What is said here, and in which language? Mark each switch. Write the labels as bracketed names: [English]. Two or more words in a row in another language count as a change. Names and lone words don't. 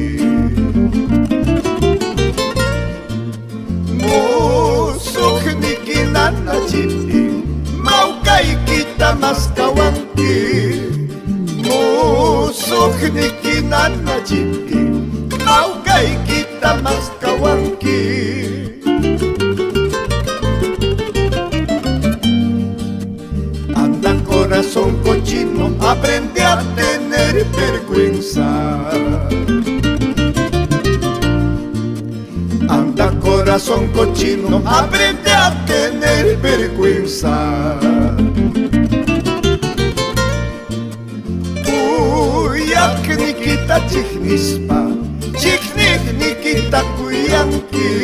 [Quechua] Musuqniki nanachipi, mawkaykita maskawanki. Musuqniki nanachipi, mawkaykita maskawanki. [Spanish] Anda corazón cochino, aprende a tener vergüenza. Anda corazón cochino, aprende a tener vergüenza. [Quechua] Nikita chiknispa, chiknik nikita kuyanki.